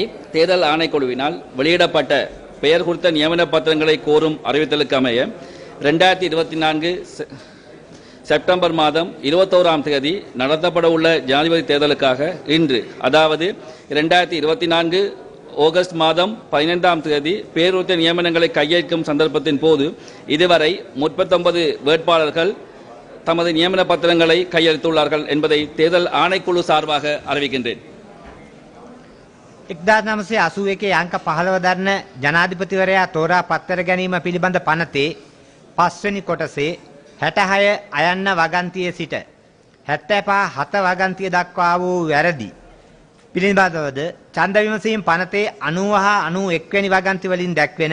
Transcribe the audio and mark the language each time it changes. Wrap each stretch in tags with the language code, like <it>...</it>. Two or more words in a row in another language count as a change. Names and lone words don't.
<ta>தேர்தல் ஆணைக்குழுவினால் வெளியிடப்பட்ட பெயர் குறித்த நியமன பத்திரங்களை கோரும் அறிவித்தலுக்கு அமைய 2024 செப்டம்பர் மாதம் 21ஆம் தேதி நடத்தப்பட உள்ள ஜனாதிபதி தேர்தலுக்காக இன்று அதாவது 2024 ஆகஸ்ட் மாதம் 15ஆம் தேதி பெயர் குறித்த நியமனங்களை கையேற்கும் சந்தர்ப்பத்தின் போது இதுவரை 39 வேட்பாளர்கள் தமது நியமன பத்திரங்களை கையெழுத்துள்ளார்கள் என்பதை தேர்தல் ஆணைக்குழு சார்பாக அறிவிக்கின்றேன்.</ta> <si>1981 අංක 15 දරන ජනාධිපතිවරයා තෝරා පත්තර ගැනීම පිළිබඳ පනතේ 5 වෙනි කොටසේ 66 අයන්න වගන්තියේ සිට 75 වගන්තිය දක්වා වූ වැරදි පිළිබඳවද ඡන්ද විමසීම් පනතේ 90 හා 91 වෙනි වගන්ති වලින් දැක්වෙන</si>